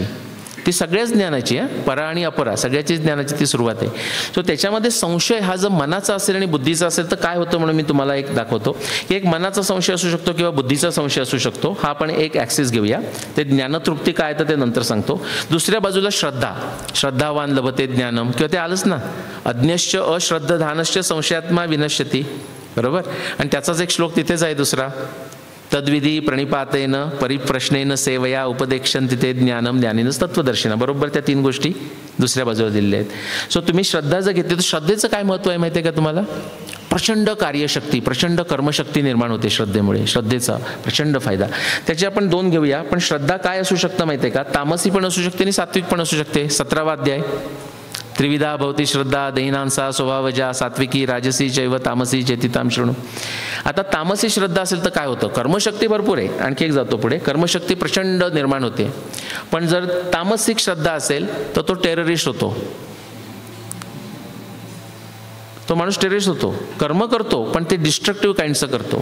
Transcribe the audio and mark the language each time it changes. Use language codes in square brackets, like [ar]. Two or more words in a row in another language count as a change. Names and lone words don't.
[mr] ती सगळ्याच ज्ञानाची आहे, परा आणि अपरा सगळ्याचीच ज्ञानाची ती सुरुवात आहे. सो त्याच्यामध्ये संशय हा जर मनाचा असेल आणि बुद्धीचा असेल तर काय होतं म्हणून मी तुम्हाला एक दाखवतो की एक मनाचा संशय असू शकतो किंवा बुद्धीचा संशय असू शकतो. हा आपण एक ॲक्सिस घेऊया. ते ज्ञानतृप्ती काय तर ते नंतर सांगतो. दुसऱ्या बाजूला श्रद्धा, [sa] श्रद्धावान लभते ज्ञानम, [mr] किंवा ते आलंच ना, [sa] अज्ञश्च अश्रद्ध धानश्च संशयात्मा विनश्यती, [mr] बरोबर. आणि त्याचाच एक श्लोक तिथेच आहे दुसरा, [sa] तद्विधी प्रणिपातेन परिप्रश्नेन सेवया उपदेक्षन्ति ते ज्ञानम ज्ञानेनच तत्वदर्शिना. [mr] बरोबर त्या 3 गोष्टी दुसऱ्या बाजूला दिलेल्या आहेत. सो तुम्ही श्रद्धा जर घेतली तर श्रद्धेचं काय महत्त्व आहे माहिती आहे का तुम्हाला? प्रचंड कार्यशक्ती, प्रचंड कर्मशक्ती निर्माण होते श्रद्धेमुळे. श्रद्धेचा प्रचंड फायदा. त्याचे आपण 2 घेऊया. पण श्रद्धा काय असू शकतं माहिती आहे का? तामसी पण असू शकते आणि सात्विक पण असू शकते. [sa] 17वा अध्याय त्रिविधा भवती श्रद्धा दहीनांसा स्वभावजा सात्विकी राजसी चैव तामसी चेतिताम शृणु. [mr] आता तामसी श्रद्धा असेल तर काय होतं? कर्मशक्ती भरपूर आहे, आणखी एक जातो पुढे, कर्मशक्ती प्रचंड निर्माण होते. पण जर तामसिक श्रद्धा असेल तर तो टेररिस्ट होतो, तो माणूस टेररिस्ट होतो, कर्म करतो पण ते [en] destructive kind [mr] करतो.